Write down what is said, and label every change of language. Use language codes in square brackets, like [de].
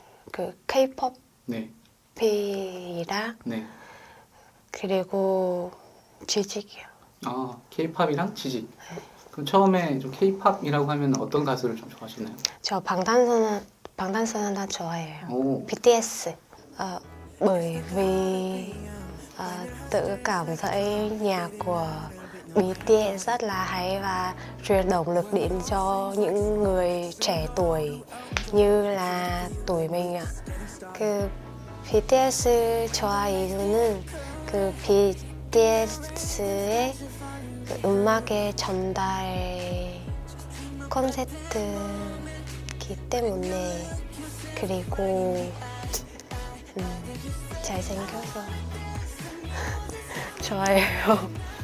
[ko] 그 K-pop 네, P랑 네. 그리고 지직이요. 아, K-팝이랑 지직. 그럼 처음에 좀 K-팝이라고 하면 어떤 가수를 좀 좋아하시나요? 저 방탄소년단 좋아해요. 오, BTS. [vi] Bởi vì tự cảm thấy nhạc của BTS rất là hay và truyền động lực đến cho những người trẻ tuổi như là tuổi mình ạ. [ko] 그 BTS 좋아하는 이유는 그 BTS의 그 음악의 전달 콘셉트이기 때문에 그리고 잘생겨서 좋아해요.